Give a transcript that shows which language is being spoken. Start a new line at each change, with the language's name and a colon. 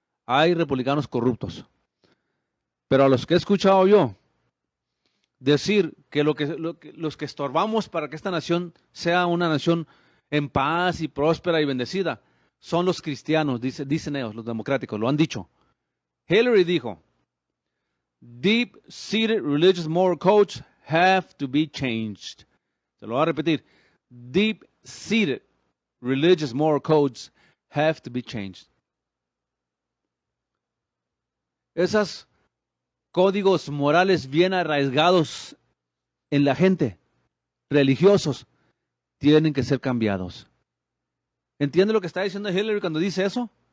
Spanish: Hay republicanos corruptos. Pero a los que he escuchado yo decir que los que estorbamos para que esta nación sea una nación en paz y próspera y bendecida son los cristianos, dicen ellos, los democráticos, lo han dicho. Hillary dijo, deep-seated religious moral codes have to be changed. Se lo voy a repetir.
English: Deep-seated religious moral codes have to be changed.
Spanish: Esos códigos morales bien arraigados en la gente, religiosos, tienen que ser cambiados. ¿Entiende lo que está diciendo Hillary cuando dice eso?